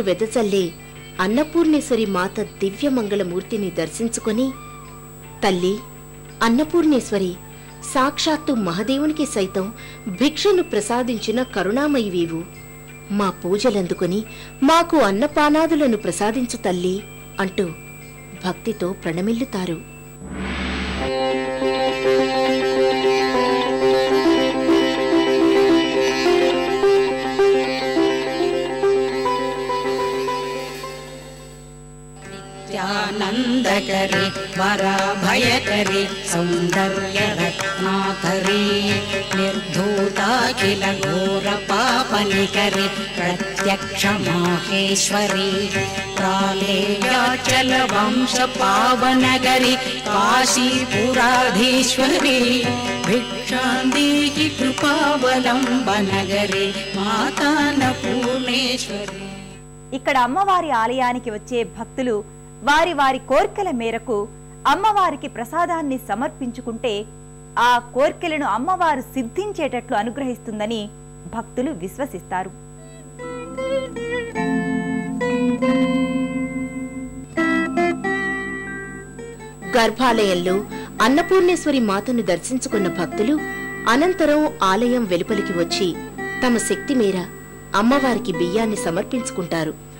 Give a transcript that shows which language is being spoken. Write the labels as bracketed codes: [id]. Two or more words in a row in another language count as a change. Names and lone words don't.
[te] వెదజల్లే అన్నపూర్ణేశ్వరి మాత దివ్యమంగళమూర్తిని దర్శించుకొని, తల్లి అన్నపూర్ణేశ్వరి, సాక్షాత్తు మహదేవునికి సైతం భిక్షను ప్రసాదించిన కరుణామయివీవు, మా పూజలందుకొని మాకు అన్నపానాదులను ప్రసాదించు తల్లి అంటూ భక్తితో ప్రణమిల్లుతారు. [sa] नित्यानन्दकरी वराभयकरी सौन्दर्यरत्नाकरी निर्धूताखिल घोरपापनिकरी प्रत्यक्षमाहेश्वरी प्रालेयाचलवंशपावनगरी काशीपुराधीश्वरी भिक्षान्देहि कृपावलम्बनगरी मातान्नपूर्णेश्वरी. [te] ఇక్కడ అమ్మవారి ఆలయానికి వచ్చే భక్తులు వారి వారి కోర్కెల మేరకు అమ్మవారికి ప్రసాదాన్ని సమర్పించుకుంటే ఆ కోర్కెలను అమ్మవారు సిద్ధించేటట్లు అనుగ్రహిస్తుందని భక్తులు విశ్వసిస్తారు. గర్భాలయంలో అన్నపూర్ణేశ్వరి మాతను దర్శించుకున్న భక్తులు అనంతరం ఆలయం వెలుపలికి వచ్చి తమ శక్తి మేర అమ్మవారికి బియ్యాన్ని సమర్పించుకుంటారు.